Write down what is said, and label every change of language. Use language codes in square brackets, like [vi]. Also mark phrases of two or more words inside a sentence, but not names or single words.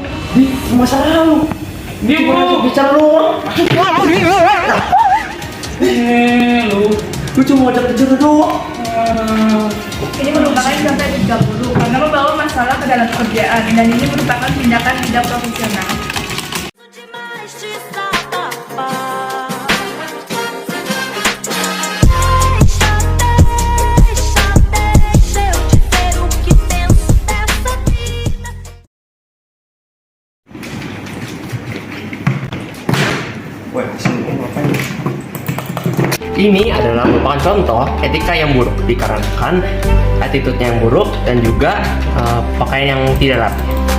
[id] di masa lalu. Dia bro. Bicara doang. Lu. Gue cuma ngajak bicara doang. Ini merupakan contoh etika buruk karena membawa masalah ke dalam pekerjaan dan ini merupakan tindakan tidak profesional. [pt] Demais de desabafar. Deixa eu te ver o que penso dessa vida. [id] Woi, sini ngapain? Ini adalah merupakan contoh etika yang buruk dikarenakan attitude-nya yang buruk dan juga pakaian yang tidak rapi.